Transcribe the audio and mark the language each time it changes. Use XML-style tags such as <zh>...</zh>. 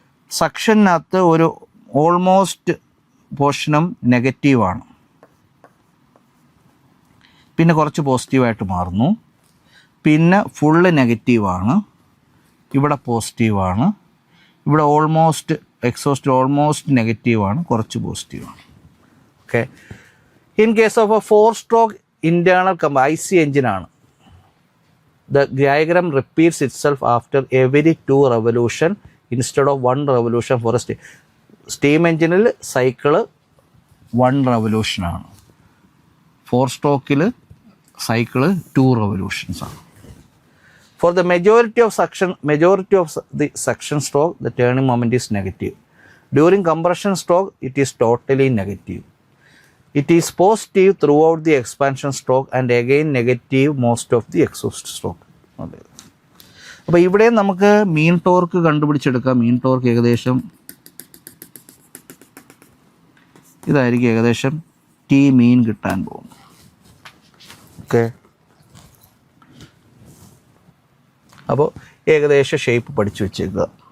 <ml>സക്ഷനകത്ത് ഒരു ഓൾമോസ്റ്റ് പോർഷനും നെഗറ്റീവാണ്, പിന്നെ കുറച്ച് പോസിറ്റീവായിട്ട് മാറുന്നു, പിന്നെ ഫുള്ള് നെഗറ്റീവാണ്, ഇവിടെ പോസിറ്റീവാണ്, ഇവിടെ ഓൾമോസ്റ്റ് എക്സോസ്റ്റ് ഓൾമോസ്റ്റ് നെഗറ്റീവാണ്, കുറച്ച് പോസിറ്റീവാണ്.</ml> <en>Okay, in case of a 4 stroke internal IC എഞ്ചിനാണ്, the diagram repeats itself after every 2 revolution instead of 1 revolution for a steam engine.</en> <ml>Cycle 1 revolution ആണ്. 4 സ്ട്രോക്കിൽ സൈക്കിള് 2 റെവല്യൂഷൻസ് ആണ്.</ml> <en>For the majority of the suction stroke, the turning moment is negative. During compression stroke, it is totally negative. It is positive throughout the expansion stroke and again negative most of the exhaust stroke.</en> <ml>അപ്പോൾ ഇവിടെ നമുക്ക് മീൻ torque കണ്ടുപിടിച്ചെടുക്കാം. മീൻ torque ഏകദേശം ഇതായിരിക്കും, ഏകദേശം T മീൻ കിട്ടാൻ പോകും. Okay, അപ്പോൾ ഏകദേശം ഷേപ്പ് പഠിച്ചു വെച്ചേക്കുക.</ml>